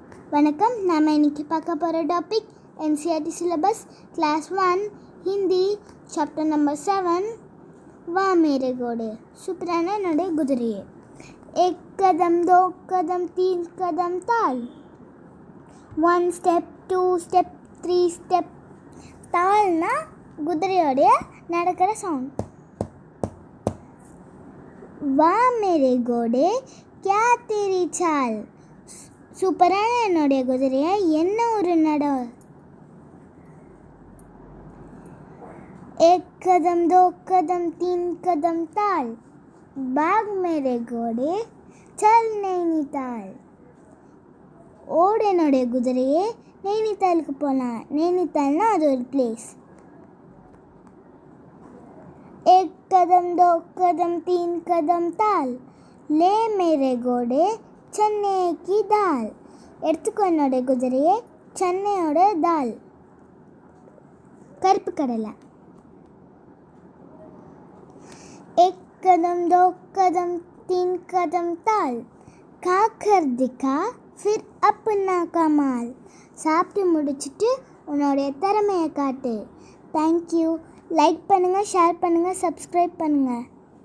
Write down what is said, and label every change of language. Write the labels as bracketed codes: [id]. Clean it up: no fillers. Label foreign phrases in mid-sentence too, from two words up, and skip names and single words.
[ta] வணக்கம். நாம் இன்னைக்கு பார்க்க போகிற டாபிக் NCERT [en] syllabus class 1 Hindi chapter number 7 [hi] वाह मेरे घोड़े. [ta] சூப்பரான என்னுடைய குதிரையே. [hi] एक कदम दो कदम तीन कदम ताल, [en] 1 step 2 step 3 step. [ta] தால்னா குதிரையோடைய நடக்கிற சவுண்ட். [hi] वाह मेरे घोड़े क्या तेरी चाल. [ta] சூப்பரான என்னுடைய குதிரையை என்ன ஒரு நட. [hi] एक कदम दो कदम तीन कदम ताल, भाग मेरे घोड़े चल नैनीताल. [ta] ஓடு என்னுடைய குதிரையே, நைனித்தாலுக்கு போகலாம். நைனித்தால்னா அது ஒரு பிளேஸ். [hi] एक कदम दो कदम तीन कदम ताल, ले मेरे घोड़े चने की दाल. [ta] எடுத்துக்கோ என்னுடைய குதிரையே, சென்னையோட தால் கருப்பு கடலை. [hi] एक कदम दो कदम तीन कदम ताल, खाकर दिखा फिर अपना कमाल. [ta] சாப்பிட்டு முடிச்சுட்டு உன்னுடைய திறமையை காட்டு. தேங்க்யூ. லைக் பண்ணுங்கள், ஷேர் பண்ணுங்கள், சப்ஸ்கிரைப் பண்ணுங்கள்.